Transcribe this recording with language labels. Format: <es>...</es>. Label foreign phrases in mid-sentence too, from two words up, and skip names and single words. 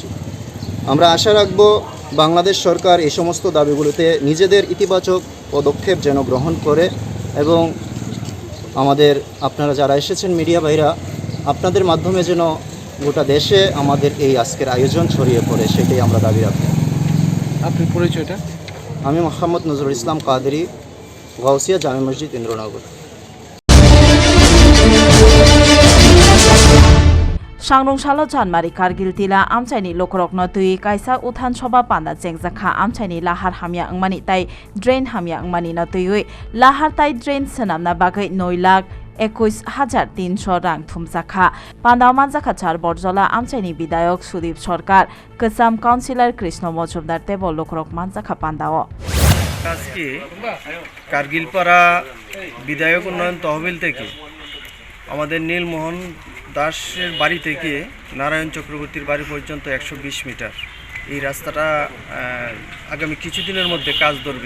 <bn>আমরা আশা রাখব বাংলাদেশ সরকার এই সমস্ত দাবিগুলোতে নিজেদের ইতিবাচক পদক্ষেপ যেন গ্রহণ করে এবং আমাদের আপনারা যারা এসেছেন মিডিয়া ভাইরা আপনাদের মাধ্যমে যেন গোটা দেশে আমাদের এই আজকের আয়োজন ছড়িয়ে পড়ে সেটাই আমরা দাবি রাখব। আপনার পরিচয়টা? আমি মোহাম্মদ নজরুল ইসলাম কাদেরি, গাউসিয়া জামে মসজিদ, ইন্দ্রনগর।</bn> <trp>Sangrong-salo Janmari Kargil tila amchaini lokorokno tui kaisa uthan soba panda jengjakha amchaini lahar hamya angmani tai drain hamya angmani no tui lahar tai drain sanamna bagai 9,21,300 rang thumjakha pandao manjakha char borjola amchaini bidayok Sudip Sarkar Kasam Councilor Krishna Mojumdar tebo lokorok manjakha pandao</trp> <bn>আজকে কার্গিলপাড়া বিধায়ক উন্নয়ন তহবিল থেকে আমাদের নীলমোহন দাসের বাড়ি থেকে নারায়ণ চক্রবর্তীর বাড়ি পর্যন্ত 120 মিটার এই রাস্তাটা আগামী কিছুদিনের মধ্যে কাজ ধরবে।</bn>